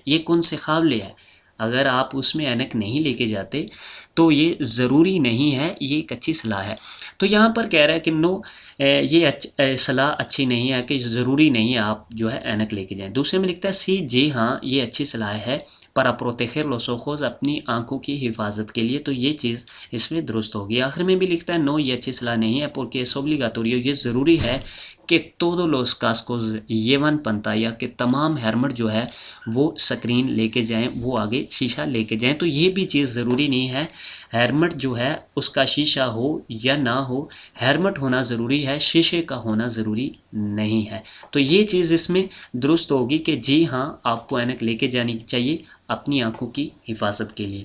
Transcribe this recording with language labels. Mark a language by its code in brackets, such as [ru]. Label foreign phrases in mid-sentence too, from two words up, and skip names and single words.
[ur] یہ کون سے قابل ہے، اگر آپ اس میں اینک نہیں لے کے جاتے تو یہ ضروری نہیں ہے، یہ ایک اچھی صلاح ہے. تو یہاں پر کہہ رہا ہے کہ نو، یہ صلاح اچھی نہیں ہے کہ ضروری نہیں ہے آپ جو ہے اینک لے کے جائیں. دوسرے میں لکھتا ہے سی، جی ہاں یہ اچھی صلاح ہے [es] para proteger los ojos، [ur] اپنی آنکھوں کی حفاظت کے لیے. تو یہ چیز اس میں درست ہوگی. آخر میں بھی لکھتا ہے نو، یہ اچھی صلاح نہیں ہے [es] porque es obligatorio، [ur] یہ ضروری ہے کہ [es] todos los cascos llevan pantalla، [ur] کہ تمام ہیلمٹ جو ہے وہ سکرین لے کے جائیں، وہ آگے شیشہ لے کے جائیں. تو یہ بھی چیز ضروری نہیں ہے، ہیلمٹ جو ہے اس کا شیشہ ہو یا نہ ہو، ہیلمٹ ہونا ضروری ہے، شیشے کا ہونا ضروری نہیں ہے. تو یہ چیز اس میں درست ہوگی کہ جی ہاں آپ کو اینک لے کے جانی چاہیے اپنی آنکھوں کی حفاظت کے لیے.